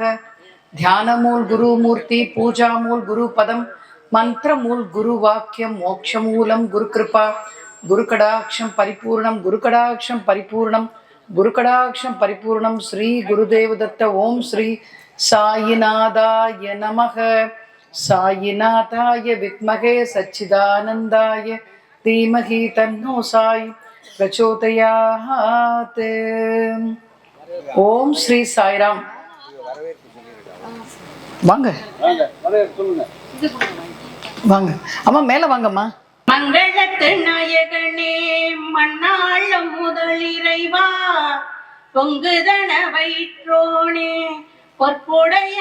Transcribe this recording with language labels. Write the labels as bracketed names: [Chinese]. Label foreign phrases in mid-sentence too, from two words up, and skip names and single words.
[Sanskrit] ध्यानमूल गुरुमूर्ति पूजामूल गुरुपदम मंत्रमूल गुरुवाक्यम मोक्षमूलम गुरुकृपा गुरुकटाक्षं परिपूर्णं गुरुकटाक्षं परिपूर्णं गुरुकटाक्षं परिपूर्णं श्री गुरुदेव दत्त ओम श्री साईनाथाय नमः। साईनाथाय विद्महे सच्चिदानंदाय धीमहि तन्नो साई प्रचोदयात्। ओम श्री साईराम। [Tamil] வாங்க வாங்க அம்மா, மேல வாங்கம்மா. மங்களத்து நாயகனே மண்ணாளும் முதல் இறைவா, பொங்குதன வயிற்றோனே பொற்புடைய